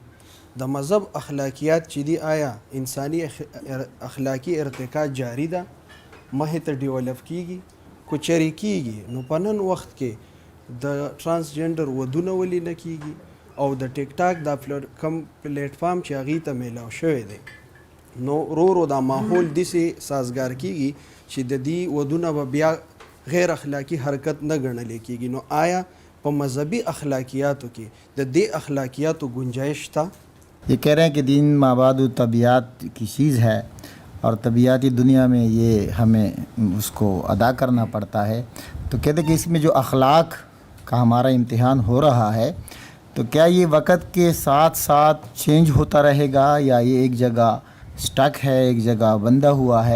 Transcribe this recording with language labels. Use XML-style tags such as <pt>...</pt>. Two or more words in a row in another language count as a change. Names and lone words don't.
<ps>د مذهب اخلاقیات چې دی آیا انساني اخلاقی ارتقا جاری ده مخې ته ډیولپ کیږي کو چری کیږي نو په نن وخت کې د ټرانسجنډر ودونه ولې نه کیږي او د ټیک ټاک دا کم پلیټفارم چې هغې ته میلاو شوی دی نو رو دا ماحول داسې سازګار کیږي چې د دې ودونه به بیا غیر اخلاقی حرکت نه ګڼلی کیږي. نو آیا په مذهبي اخلاقیاتو کې د دې اخلاقیاتو گنجائش شته؟</ps> <ur>یہ کہہ رہے ہیں کہ دین مابعد الطبیعت کی چیز ہے اور طبیعتی دنیا میں یہ ہمیں اس کو ادا کرنا پڑتا ہے. تو کہتے ہیں کہ اس میں جو اخلاق کا ہمارا امتحان ہو رہا ہے تو کیا یہ وقت کے ساتھ ساتھ چینج ہوتا رہے گا یا یہ ایک جگہ سٹک ہے ایک جگہ بندہ ہوا ہے؟</ur>